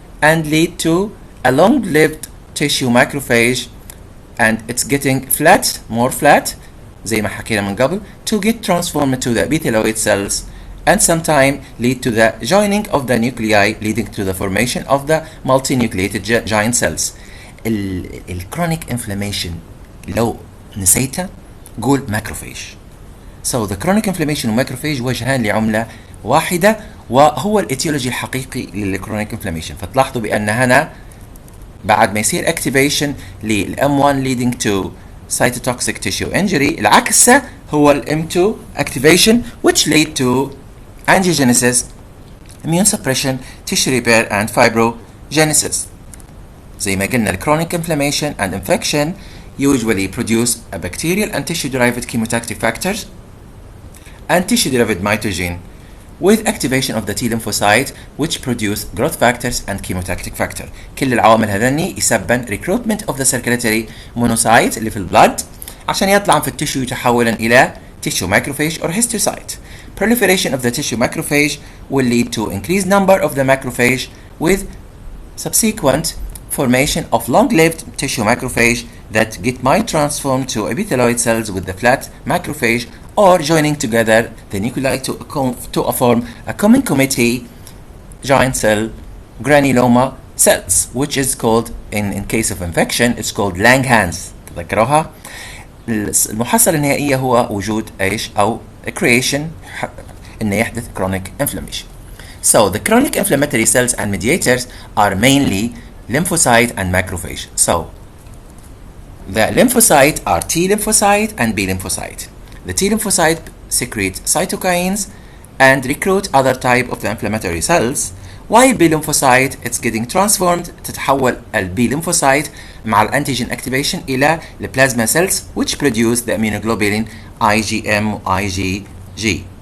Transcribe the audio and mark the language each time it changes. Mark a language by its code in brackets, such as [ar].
[en] and lead to a long-lived tissue macrophage and it's getting flat, more flat [ar] زي ما حكينا من قبل, [en] to get transformed to the epithelioid cells and sometimes lead to the joining of the nuclei leading to the formation of the multinucleated giant cells. [ar] chronic inflammation لو نسيته قول macrophage. [en] So the chronic inflammation [ar] والماكروفاج وجهان لعملة واحدة, وهو الاتيولوجي الحقيقي للchronic inflammation. فتلاحظوا بأن هنا بعد ما يصير [en] activation للM1 leading to cytotoxic tissue injury, [ar] العكس هو [en] الM2 activation which lead to angiogenesis, immune suppression, tissue repair and fibrogenesis. [ar] زي ما قلنا [en] chronic inflammation and infection usually produce a bacterial and tissue-derived chemotactic factors and tissue-derived mitogen with activation of the T lymphocyte which produce growth factors and chemotactic factor. [ar] كل العوامل هذني يسبن [en] recruitment of the circulatory monocyte [ar] اللي في البلد عشان يطلع في التشيو يتحولا إلى [en] tissue macrophage or histiocyte. Proliferation of the tissue macrophage will lead to increased number of the macrophage with subsequent formation of long-lived tissue macrophage that might transform to epithelioid cells with the flat macrophage or joining together the nuclei to form a common committee giant cell granuloma cells, which is called in case of infection it's called Langhans. [ar] تذكروها؟ المحصلة النهائية هو وجود ايش او creation انه يحدث chronic inflammation. [en] So the chronic inflammatory cells and mediators are mainly lymphocyte and macrophage. So the lymphocyte are T lymphocyte and B lymphocyte. The T lymphocyte secrete cytokines and recruit other type of the inflammatory cells, while B lymphocyte it's getting transformed [ar] تتحول ال [en] B lymphocyte [ar] مع الانتيجين [en] activation إلى the plasma cells which produce the immunoglobulin IgM IgG.